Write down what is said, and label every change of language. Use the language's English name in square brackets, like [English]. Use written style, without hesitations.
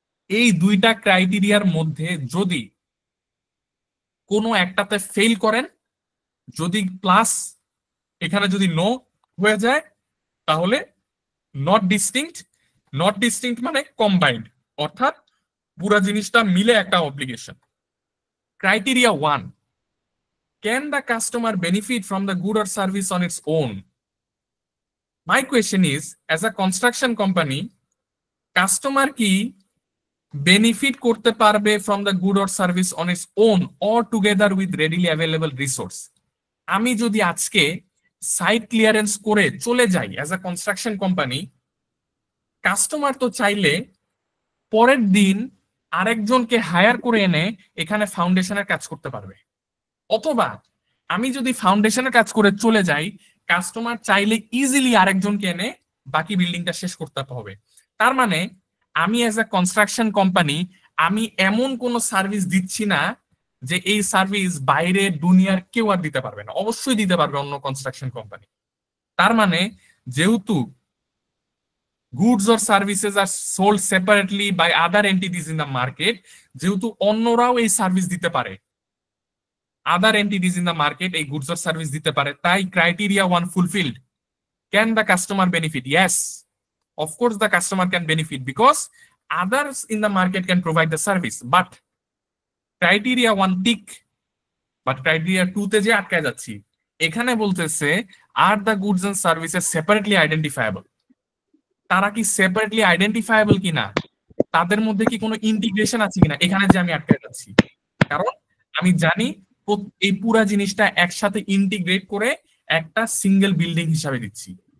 [Bangla] এই দুইটা ক্রাইটেরিয়ার মধ্যে যদি কোনো একটাতে ফেল করেন, যদি প্লাস এখানে যদি নো হয়ে যায়, তাহলে নট ডিস্টিংক্ট মানে কম্বাইন্ড, অর্থাৎ পুরো জিনিসটা মিলে একটা obligation. [English] Criteria 1, can the customer benefit from the good or service on its own? My question is, as a construction company, customer কি benefit [Bangla] করতে পারবে [English] from the good or service on its own or together with readily available resource? [Bangla] আমি যদি আজকে site clearance করে চলে যাই [English] as a construction company, [Bangla] customer তো চাইলে পরের দিন আরেকজনকে হায়ার করে এনে এখানে ফাউন্ডেশনের কাজ করতে পারবে। অথবা আমি যদি ফাউন্ডেশনের কাজ করে চলে যাই, কাস্টমার চাইলে ইজিলি আরেকজনকে এনে বাকি বিল্ডিংটা শেষ করতে হবে। তার মানে আমি অ্যাজ এ কনস্ট্রাকশন কোম্পানি, আমি এমন কোন সার্ভিস দিচ্ছি না যে এই সার্ভিস বাইরে দুনিয়ার কেউ আর দিতে পারবে না। অবশ্যই দিতে পারবে অন্য কনস্ট্রাকশন কোম্পানি। তার মানে যেহেতু goods or services are sold separately by other entities in the market, যেহেতু অন্যরাও এই সার্ভিস দিতে পারে, [English] other entities in the market [Bangla] এই [English] goods or service [Bangla] দিতে পারে, তাই [English] criteria 1 fulfilled. Can the customer benefit? Yes, of course the customer can benefit because others in the market can provide the service, but criteria 1 tick, but criteria 2 [Bangla] তে যে আটকায় যাচ্ছি। এখানে বলতেছে [English] are the goods and services separately identifiable? [Bangla] তারা কি separately আইডেন্টিফায়াবল কিনা, তাদের মধ্যে কি কোনো ইন্টিগ্রেশন আছে কিনা, এখানে যে আমি আটকায় যাচ্ছি। কারণ আমি জানি এই পুরা জিনিসটা একসাথে ইন্টিগ্রেট করে একটা সিঙ্গেল বিল্ডিং হিসাবে দিচ্ছি।